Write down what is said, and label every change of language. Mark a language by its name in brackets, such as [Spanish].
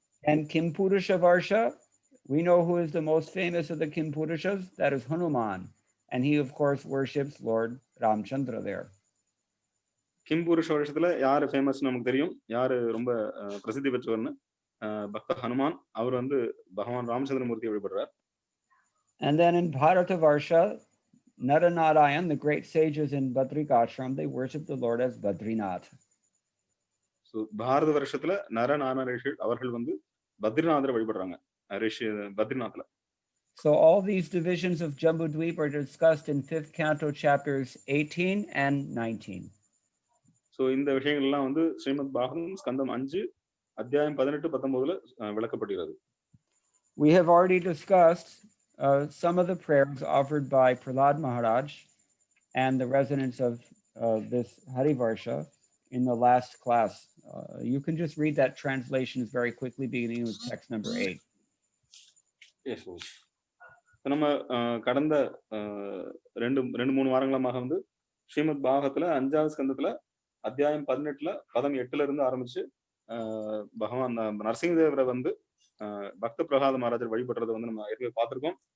[English] And Kimpurusha Varsha, we know who is the most famous of the Kimpurushas, that is Hanuman, and he of course worships Lord Ramchandra there. [Tamil] கிம்புருஷ வருஷத்துல யாரு famous நமக்கு தெரியும், யாரு ரொம்ப பிரசித்தி பெற்றவர்னு பக்த ஹனுமான், அவர் வந்து பகவான் ராமச்சந்திரமூர்த்தியை வழிபடுறார். [English] And then in Bharata Varsha, Naranarayan, the great sages in Badrikashram, they worship the Lord as Badrinath. [Tamil] So பாரத வருஷத்துல நரநாராயணர்கள் அவர்கள் வந்து பத்ரிநாதரை வழிபடுறாங்க. Badrinathல. [English] So all these divisions of Jambudweep are discussed in 5th canto chapters 18 and 19. [Tamil] So இந்த விஷயங்கள் எல்லாம் வந்து ஸ்ரீமத் பாகவதம் ஸ்கந்தம் 5 அத்தியாயம் 18 19ல விளக்கப்படுகிறது. [English] We have already discussed some of the prayers offered by Prahlad Maharaj and the residents of this Hari Varsha in the last class. You can just read that translation very quickly, beginning with text number 8. [Tamil] Yes, நம்ம கடந்த 2-3 வாரங்களாக வந்து ஸ்ரீமத் பாகவதத்துல 5வது ஸ்கந்தத்துல அத்தியாயம் 18ல பதம் 8ல இருந்து ஆரம்பிச்சு பகவான் நரசிங்க தேவரை வந்து பக்த பிரஹ்லாத மகாராஜர் வழிபடுறதை வந்து நம்ம ஏற்கனவே பார்த்திருக்கோம்.